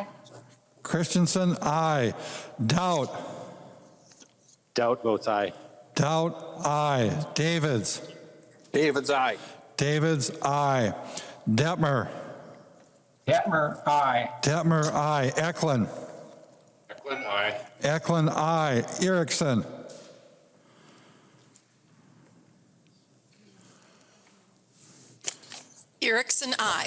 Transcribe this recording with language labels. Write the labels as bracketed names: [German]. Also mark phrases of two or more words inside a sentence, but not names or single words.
[English] Christensen, aye. Doubt. Doubt votes aye. Doubt, aye. Davids. David's aye. Davids, aye. Detmer. Detmer, aye. Detmer, aye. Eklund. Eklund, aye. Eklund, aye. Erickson. Erickson, aye.